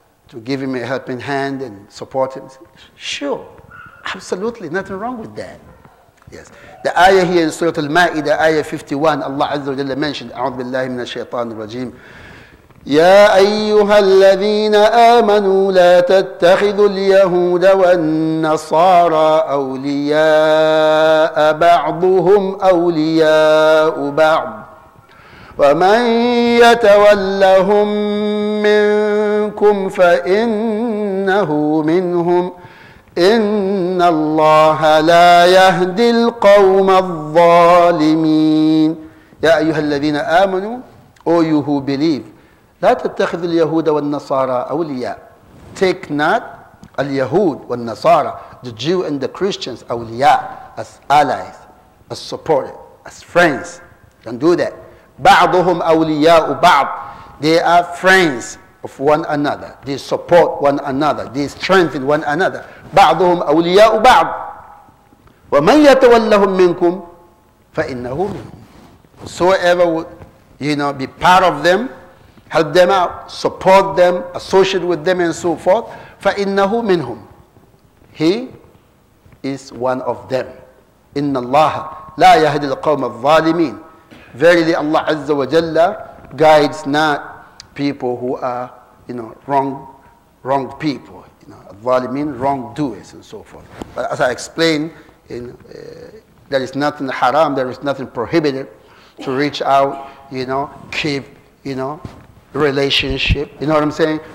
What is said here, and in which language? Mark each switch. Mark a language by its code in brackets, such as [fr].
[en] To give him a helping hand and support him. Sure, absolutely, nothing wrong with that. Yes. The ayah here in Surah Al-Ma'idah, ayah 51, Allah Azza wa Jalla mentioned, [ar] أعوذ بالله من الشيطان الرجيم. يا أيها الذين آمنوا لا تتخذوا اليهود والنصارى أولياء بعضهم أولياء بعض ومن يتولهم منكم فإنه منهم إن الله لا يهدي القوم الظالمين. يا أيها الذين آمنوا, [en] O you who believe, [ar] لا تتخذوا اليهود والنصارى أولياء. [en] Take not al-Yahud wal-Nasara, the Jew and the Christians, awliya, as allies, as supporters, as friends. Don't do that. [ar] بعضهم أولياء بعض. [en] They are friends of one another. They support one another. They strengthen one another. [ar] بعضهم أولياء بعض. ومن يتولهم منكم فإنه منهم. [en] Whosoever would, be part of them, help them out, support them, associate with them, and so forth. [ar] فإنه منهم. [en] He is one of them. [ar] إن الله لا يهدي القوم الظالمين. [en] Verily, Allah Azza wa Jalla guides not people who are, wrong people, zalimin, wrongdoers, and so forth. But as I explained, there is nothing haram, there is nothing prohibited to reach out, keep, relationship. You know what I'm saying?